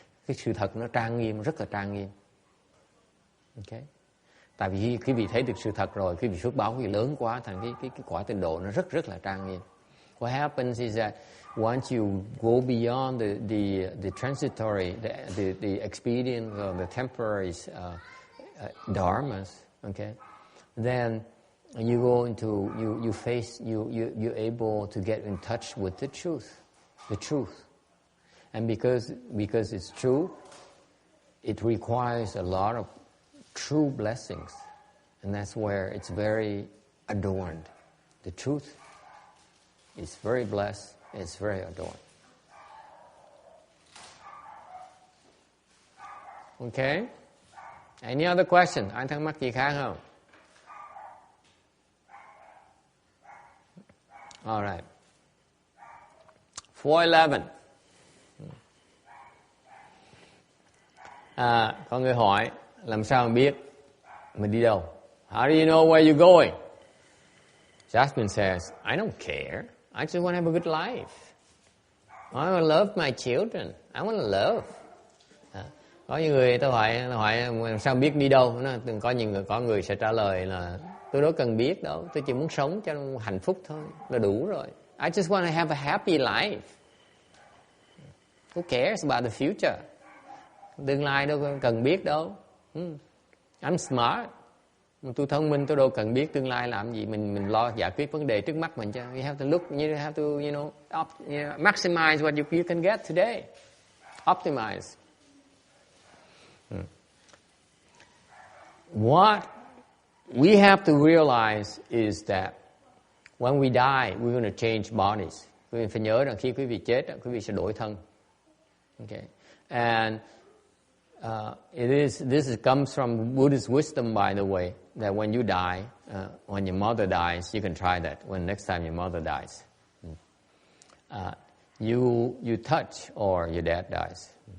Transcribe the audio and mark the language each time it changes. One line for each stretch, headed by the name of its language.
Vietnamese: Cái sự thật nó trang nghiêm, rất là trang nghiêm. Okay. Tại vì khi vị thấy được sự thật rồi, khi vị phước báo thì lớn quá, thành cái quả tịnh độ nó rất là trang nghiêm.
English: What happens is that once you go beyond the transitory, the expedient or the temporary dharmas, okay, then you go into you're able to get in touch with the truth, and because it's true, it requires a lot of true blessings, and that's where it's very adorned. The truth is very blessed, it's very adorned. Okay? Any other question?
Vietnamese: Ai thắc mắc gì khác không?
English: All right. 411.
Vietnamese: Có người hỏi làm sao biết mình đi đâu?
English: How do you know where you're going? Jasmine says, I don't care. I just want to have a good life. I want to love my children. I want to love.
Vietnamese: Có những người tôi hỏi làm sao biết đi đâu? Có người sẽ trả lời là tôi đâu cần biết đâu, tôi chỉ muốn sống cho hạnh phúc thôi là đủ rồi.
English: I just want to have a happy life. Who cares about the future?
Vietnamese: Tương lai đâu cần biết đâu.
English: I'm smart.
Vietnamese: Tôi thông minh, tôi đâu cần biết tương lai làm gì. Mình lo giải quyết vấn đề trước mắt mình chứ.
English: You have to look, you have to, maximize what you can get today. Optimize. What we have to realize is that when we die, we're going to change bodies.
Vietnamese: Quý vị phải nhớ rằng khi quý vị chết, quý vị sẽ đổi thân.
English: Okay. And this comes from Buddhist wisdom, by the way, that when you die, when your mother dies, you can try that. When next time your mother dies, you touch or your dad dies.